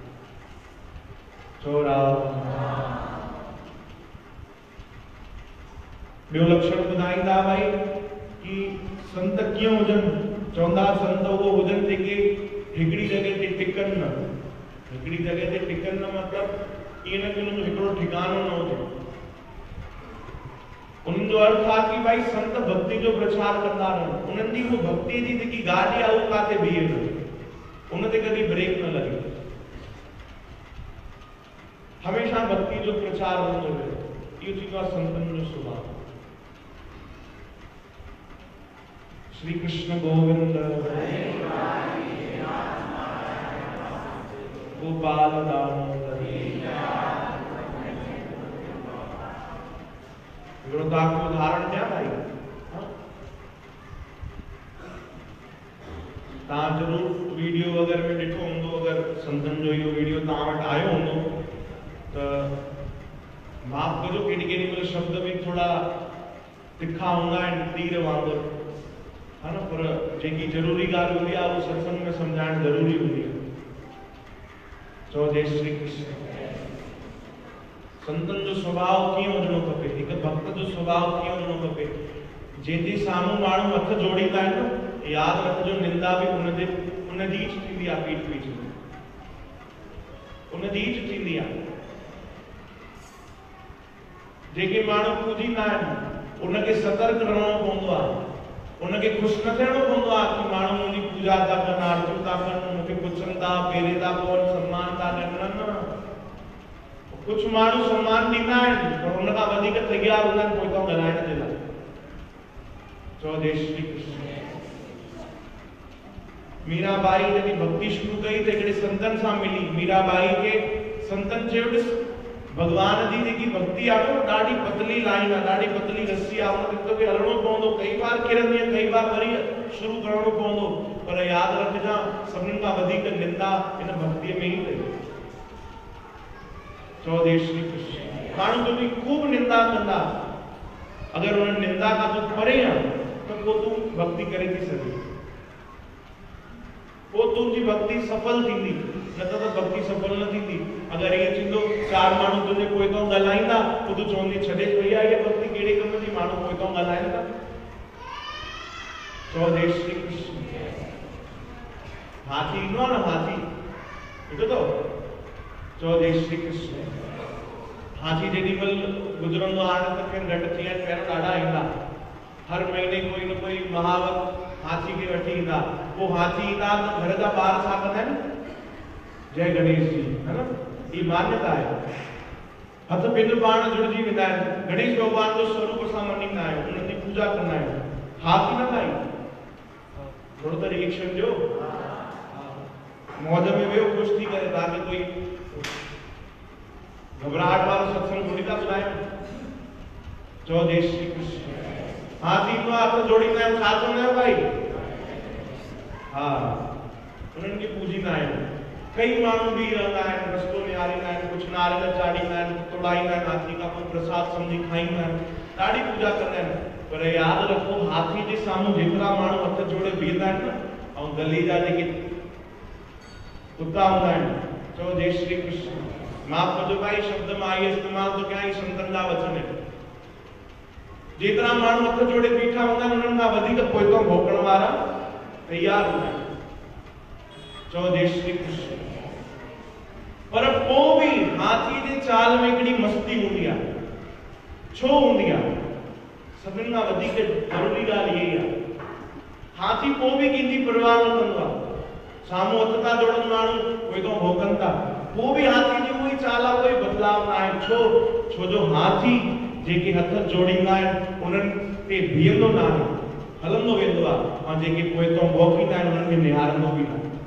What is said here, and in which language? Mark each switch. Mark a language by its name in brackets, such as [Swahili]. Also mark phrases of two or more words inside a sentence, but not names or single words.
[Sindhi] चओ ॿियो लक्षण ॿुधाईंदा भाई कि संत कीअं हुजनि। चवंदा संत उहो हुजनि जेके हिकिड़ी जॻह ते टिकनि न। हिकिड़ी जॻह ते टिकनि न मतिलबु ईअं न कि हुनजो हिकिड़ो ठिकानो न हुजे। उन जो अर्थ था कि भाई संत भक्ति जो प्रचार कंदा रहन उन्हनि जी वो भक्ति जी जेकी गाड़ी आ वो काते बीहे न उन ते कदी ब्रेक न लगे हमेशा भक्ति जो प्रचार होंदो रहे इहो थींदो आहे संतन जो स्वभाव। श्री कृष्ण गोविंद गोपाल दामोदर विरोधा [Hindi] को उदाहरण दिया [Sindhi] भाई ता जरूर वीडियो वगैरह में ॾिठो हूंदो अगर संतन जो इहो वीडियो ता वटि आयो हूंदो त माफ़ कजो केॾी केॾी महिल शब्द भी थोड़ा तिखा हूंदा आहिनि तीर वांगुरु है ना पर जेकी जरूरी ॻाल्हि हूंदी आहे उहो सत्संग में सम्झाइण ज़रूरी हूंदी आहे। चओ जय श्री कृष्ण। संतन जो स्वभाव कीअं हुजणो खपे हिकु भक्त जो स्वभाव कीअं हुजणो खपे जंहिंजे साम्हूं माण्हू हथ जोड़ींदा आहिनि न यादि रखिजो निंदा बि उनजी च थींदी आहे पीठ पीछ में उनजी च थींदी आहे। जेके माण्हू पूजींदा आहिनि उनखे सतर्क रहणो पवंदो आहे उनखे ख़ुशि न थियणो पवंदो आहे कि माण्हू मुंहिंजी पूजा था कनि आरतियूं था कनि मूंखे पुछनि था पेरे था पवनि सम्मान था ॾियनि न कुछ माण्हू सम्मान ॾींदा आहिनि पर उन खां वधीक तयार हूंदा आहिनि पोइ खां ॻाल्हाइण जे लाइ। चओ जय श्री कृष्ण। मीराबाई जॾहिं भक्ति शुरू कई त हिकिड़े संतन सां मिली मीराबाई खे संतन चयो ॾिस भगवान जी जेकी भक्ति आहे न ॾाढी पतली लाइन आहे ॾाढी पतली रस्सी आहे उन ते तोखे हलणो पवंदो कई बार किरंदी कई बार वरी शुरू करणो पवंदो पर यादि रखजां सभिनीनि खां वधीक निंदा इन भक्तिअ में ई अथई। चओ जय श्री कृष्ण। माण्हू तुंहिंजी खूब निंदा कंदा अगर उन निंदा खां तूं परे आहे त पोइ तूं भक्ति करे थी सघे पोइ तुंहिंजी भक्ति सफल थींदी न त भक्ति सफल न थींदी। अगर ये थींदो चार माण्हू तुंहिंजे पोइ खां ॻाल्हाईंदा पोइ तूं चवंदी छॾे भैया इहा भक्ति कहिड़े कम जी माण्हू पोइ खां ॻाल्हाइनि था। चओ जय श्री कृष्ण। हाथी ईंदो आहे न हाथी ॿुधो अथव चओ जय श्री कृष्ण। हाथी जेॾी महिल गुज़रंदो हाणे त ख़ैर घटि थी विया आहिनि पहिरियों ॾाढा ईंदा हर महीने कोई न कोई महावत हाथी खे वठी ईंदा पोइ हाथी ईंदा त घर जा ॿार छा कंदा आहिनि जय गणेश जी [Hindi] है ना ये मान्यता है [Sindhi] हथ पिंड पाण जुड़जी वेंदा आहिनि गणेश भगवान जो स्वरूप असां मञींदा आहियूं उन्हनि जी पूजा कंदा आहियूं हाथी न खाई थोरो त रिएक्शन ॾियो मौज में वियो ख़ुशि थी करे तव्हांखे कोई घबराहट वारो सत्संग थोड़ी था ॿुधायूं। चओ जय श्री कृष्ण। हाथी ईंदो आहे हथ जोड़ींदा आहियूं छा चवंदा आहियूं भाई हा उन्हनि खे पूजींदा आहियूं। कई माण्हू भी रहंदा आहिनि रस्तो निहारींदा आहिनि कुझु नारियल चाढ़ींदा आहिनि तोड़ाईंदा आहिनि हाथी खां पोइ प्रसाद सम्झी खाईंदा आहिनि ॾाढी पूजा कंदा आहिनि पर यादि रखो हाथी जे साम्हूं जेतिरा माण्हू हथ जोड़े बीहंदा आहिनि न ऐं गली जा जेके कुत्ता हूंदा आहिनि चओ जय श्री कृष्ण। माफ़ कजो भाई शब्द मां आई इस्तेमालु थो कयां संतनि जा वचन जेतिरा माण्हू हथ जोड़े बीठा हूंदा आहिनि उन्हनि खां वधीक पोइतो भोकण वारा तयार हूंदा आहिनि। चओ जय श्री कृष्ण। पर पोइ भी हाथी जे चाल में हिकिड़ी मस्ती हूंदी आहे छो हूंदी आहे सभिनि खां वधीक ज़रूरी ॻाल्हि इहा ई आहे हाथी पोइ भी कंहिंजी परवाह न कंदो आहे साम्हूं हथ था जोड़नि माण्हू पोइतो भोकनि था पोइ भी हाथी जी उहा ई चाल आहे कोई बदलाव न आहे छो जो हाथी जेके हथ जोड़ींदा आहिनि उन्हनि ते बीहंदो न आहे हलंदो वेंदो आहे ऐं जेके पोइतो भोकींदा आहिनि उन्हनि खे निहारंदो बि न आहे।